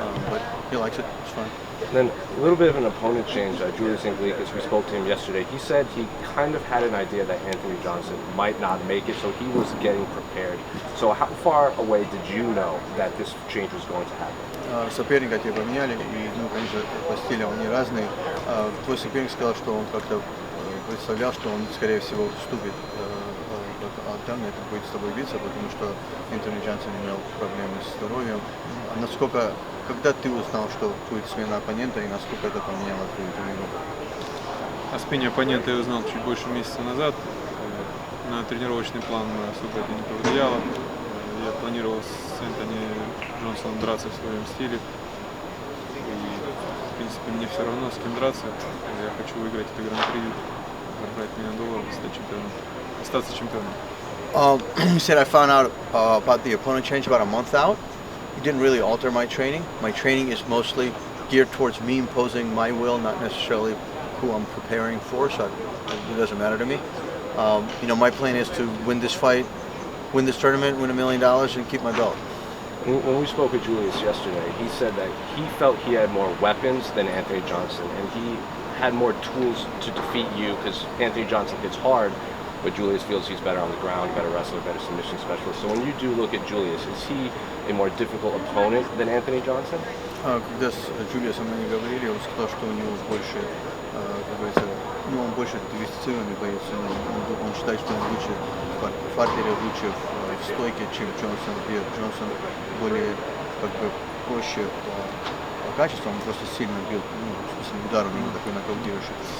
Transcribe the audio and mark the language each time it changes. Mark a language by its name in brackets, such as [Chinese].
[English] But he likes it. It's fun. And then a little bit of an opponent change. Julius Anglickas, we spoke to him yesterday. He said he kind of had an idea that Anthony Johnson might not make it, so he was getting prepared. So how far away did you know that this change was going to happen? [Russian] Соперника тебе поменяли, и, конечно, по стилю они разные. Твой соперник сказал, что он как-то представлял, что он, скорее всего, вступит. А там это будет с тобой биться, потому что Энтони Джонсон имел проблемы с здоровьем. А насколько, когда ты узнал, что будет смена оппонента, и насколько это поменяло твою игру? О смене оппонента я узнал чуть больше месяца назад. На тренировочный план особо это не повлияло. Я планировал с Энтони Джонсоном драться в своем стиле. И, в принципе, мне все равно, с кем драться. Я хочу выиграть это гран-при, забрать $1 миллион, стать чемпионом, остаться чемпионом. [English] He said I found out about the opponent change about a month out. It didn't really alter my training. My training is mostly geared towards me imposing my will, not necessarily who I'm preparing for, so it doesn't matter to me. You know, my plan is to win this fight, win this tournament, win $1 million, and keep my belt. When we spoke with Julius yesterday, he said that he felt he had more weapons than Anthony Johnson, and he had more tools to defeat you because Anthony Johnson hits hard, but Julius feels he's better on the ground, better wrestler, better submission specialist. So when you do look at Julius, is he a more difficult opponent than Anthony Johnson? [Russian] Когда с Джулиусом мы говорили, он сказал, что у него больше, как говорится, ну, он больше диверсифицированный боец. Он считает, что он лучше в фартере, лучше в стойке, чем Джонсон. Джонсон более, как бы, проще по качеству, он просто сильно бил, ну, в смысле, удар у него такой нокаутирующий.